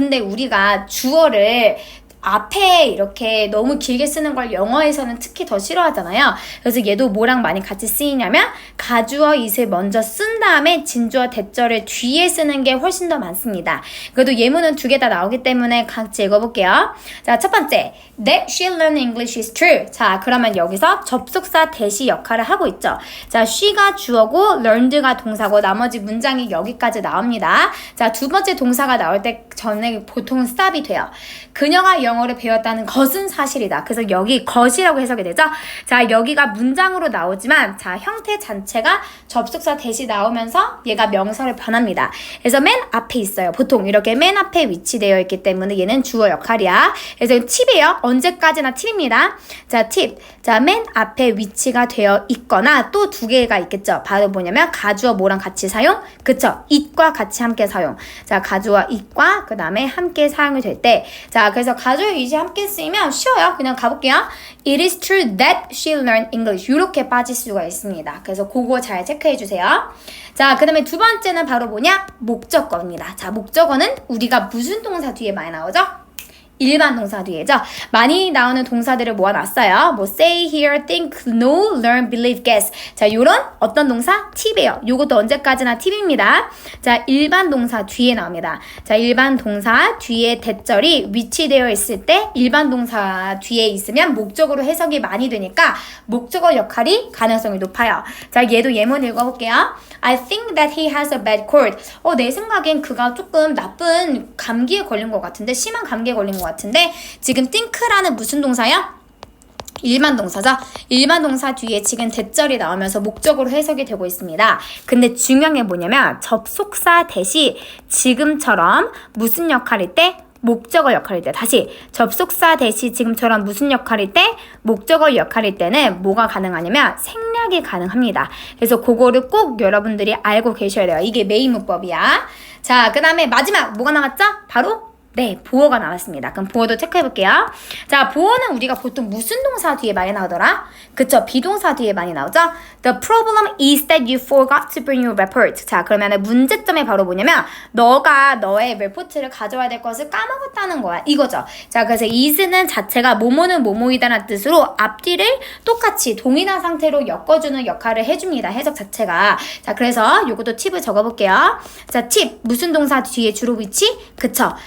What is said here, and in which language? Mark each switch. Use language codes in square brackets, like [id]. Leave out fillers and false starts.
[ko] 근데 우리가 주어를 앞에 이렇게 너무 길게 쓰는 걸 영어에서는 특히 더 싫어하잖아요. 그래서 얘도 뭐랑 많이 같이 쓰이냐면 가주어 it을 먼저 쓴 다음에 진주어 대절을 뒤에 쓰는 게 훨씬 더 많습니다. 그래도 예문은 두 개 다 나오기 때문에 같이 읽어볼게요. 자, 첫 번째, [en] That she learned English is true. [ko] 자, 그러면 여기서 접속사 대시 역할을 하고 있죠. 자, she가 주어고 learned가 동사고 나머지 문장이 여기까지 나옵니다. 자, 두 번째 동사가 나올 때 전에 보통 스탑이 돼요. 그녀가 영어를 배웠다는 것은 사실이다. 그래서 여기 것이라고 해석이 되죠. 자, 여기가 문장으로 나오지만 자, 형태 자체가 접속사 대시 나오면서 얘가 명사로 변합니다. 그래서 맨 앞에 있어요. 보통 이렇게 맨 앞에 위치되어 있기 때문에 얘는 주어 역할이야. 그래서 팁이에요. 언제까지나 팁입니다. 자, 팁. 자, 맨 앞에 위치가 되어 있거나 또 두 개가 있겠죠. 바로 뭐냐면 가주어 뭐랑 같이 사용? 그쵸. it과 같이 함께 사용. 자, 가주어 it과 그 다음에 함께 사용이 될 때. 자, 그래서 가주어 it이 함께 쓰이면 쉬워요. 그냥 가볼게요. [en] It is true that she learned English. [ko] 이렇게 빠질 수가 있습니다. 그래서 그거 잘 체크해 주세요. 자, 그 다음에 두 번째는 바로 뭐냐? 목적어입니다. 자, 목적어는 우리가 무슨 동사 뒤에 많이 나오죠? 일반 동사 뒤에죠. 많이 나오는 동사들을 모아놨어요. 뭐 [en] say, hear, think, know, learn, believe, guess. [ko] 자, 요런 어떤 동사? 팁이에요. 요것도 언제까지나 팁입니다. 자, 일반 동사 뒤에 나옵니다. 자, 일반 동사 뒤에 대절이 위치되어 있을 때 일반 동사 뒤에 있으면 목적으로 해석이 많이 되니까 목적어 역할이 가능성이 높아요. 자, 얘도 예문 읽어볼게요. [en] I think that he has a bad cold. [ko] 내 생각엔 그가 조금 나쁜 감기에 걸린 것 같은데, 심한 감기에 걸린 것 같은데, 지금 think라는 무슨 동사야? 일반 동사죠. 일반 동사 뒤에 지금 대절이 나오면서 목적으로 해석이 되고 있습니다. 근데 중요한 게 뭐냐면 접속사 대시 지금처럼 무슨 역할일 때? 목적어 역할일 때. 다시 접속사 대시 지금처럼 무슨 역할일 때? 목적어 역할일 때는 뭐가 가능하냐면 생략이 가능합니다. 그래서 그거를 꼭 여러분들이 알고 계셔야 돼요. 이게 메인 문법이야. 자, 그 다음에 마지막 뭐가 나왔죠? 바로 네, 보어가 나왔습니다. 그럼 보어도 체크해 볼게요. 자, 보어는 우리가 보통 무슨 동사 뒤에 많이 나오더라? 그쵸, 비동사 뒤에 많이 나오죠? [en] The problem is that you forgot to bring your report. [ko] 자, 그러면 문제점이 바로 뭐냐면 너가 너의 레포트를 가져와야 될 것을 까먹었다는 거야. 이거죠. 자, 그래서 is는 자체가 뭐뭐는 뭐뭐이다라는 뜻으로 앞뒤를 똑같이 동일한 상태로 엮어주는 역할을 해줍니다. 해석 자체가. 자, 그래서 요것도 팁을 적어볼게요. 자, 팁. 무슨 동사 뒤에 주로 위치? 그쵸.